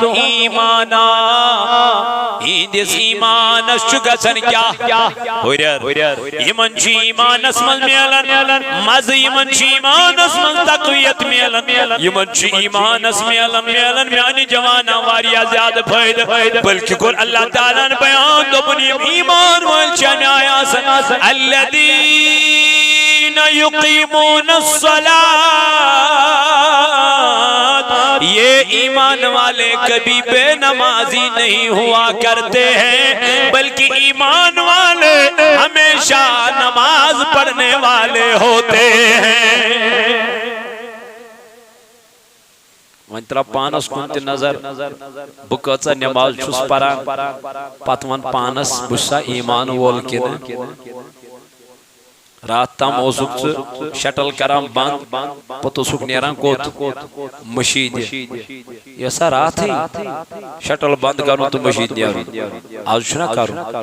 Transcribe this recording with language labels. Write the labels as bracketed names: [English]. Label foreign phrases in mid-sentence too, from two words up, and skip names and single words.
[Kashmiri] ایمانا یِہنٛدِس ایمانس چھُ گژھان کیٛاہ ہُرٮ۪ر یِمن چھُ ایمانس منٛز میلان مزٕ یِمن چھُ ایمانس منٛز تقویت میلان یِمن چھُ ایمانس میلان میانہِ جوانن واریاہ زیادٕ فٲیدٕ بلکہِ کوٚر اللہ تعالیٰ ہن بیان دوٚپُن یِم ایمان وٲلۍ چھِ اَمہِ آیہِ آسان [Arabic] الذین یقیمون الصلاة [Urdu] یہ ایمان والے کبھی بے نمازی نہیں ہوا کرتے ہیں بلکہ ایمان والے ہمیشہ نماز پڑھنے والے ہوتے ہیں [Kashmiri] وۄنۍ ترٛاو پانس کُن تہِ نظر بہٕ کۭژاہ نماز چھُس پران پتہٕ وَن پانس بہٕ چھُسا ایمان وول کِنہٕ رات تام اوسُکھ ژٕ شٹل کران بند پتہٕ اوسُکھ نیران کوٚت مشیٖدِ یہِ ٲسا راتھٕے شٹل بند کرُن تہٕ مشیٖد نیرُن آز چھُنا کرُن